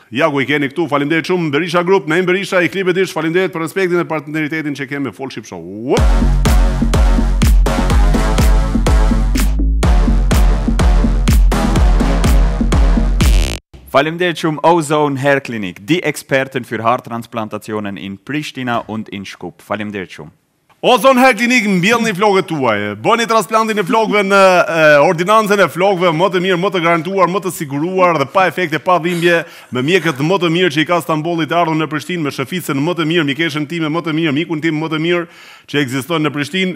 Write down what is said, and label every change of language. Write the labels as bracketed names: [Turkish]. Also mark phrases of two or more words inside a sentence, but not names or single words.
[Albanian] Ja ku i keni këtu, faleminderit shumë Berisha Group, Naim Berisha, i Klibedish, faleminderit për respektin e partneritetin që kemi me Vollchip Show. Faleminderit shumë Ozone Hair Clinic, [German] die Experten für Haartransplantationen in Pristina und in Skop. [Albanian] Faleminderit shumë. Ozon Hair Clinic mbjellni flokët tuaj. Bëni transplantin e flokëve në ordinancën e flokëve më të mirë, më të garantuar, më të siguruar dhe pa efekte, pa dhimbje, me mjekët më të mirë që i ka Stambolli të ardhur në Prishtinë, me shëfisën më të mirë, mikeshën time më të mirë, mikun tim më të mirë që ekziston në Prishtinë.